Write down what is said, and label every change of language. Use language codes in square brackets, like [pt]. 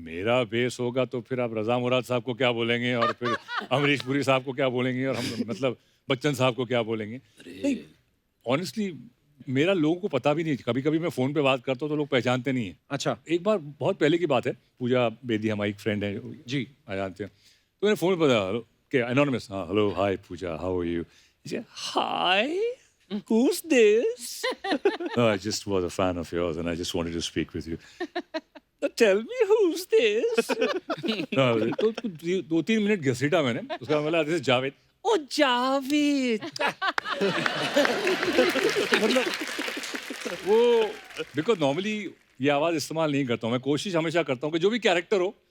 [hi] मेरा बेस होगा तो फिर आप रजा मुराद साहब को क्या बोलेंगे, और फिर अमरीश पुरी साहब को क्या बोलेंगे, और हम मतलब बच्चन साहब को क्या बोलेंगे। नहीं, ऑनेस्टली मेरा लोगों को पता भी नहीं। कभी कभी मैं फोन पे बात करता हूँ तो लोग पहचानते नहीं है। अच्छा। एक बार बहुत पहले की बात है, पूजा बेदी हमारी एक फ्रेंड है जी, आ जानते हैं, तो मैंने फोन पे बताया कि एनोनिमस, हाँ hello hi Puja, how are you? [en] Hi, who's this? No, I just was a fan of yours and I just wanted to speak with you. Tell me who's this? [hi] No, तो 2-3 minute घसीटा मैंने, उसका बोला this is Javed. ओ जावेद। मतलब वो because normally ये आवाज इस्तेमाल नहीं करता हूँ मैं। कोशिश हमेशा करता हूँ कि जो भी कैरेक्टर हो,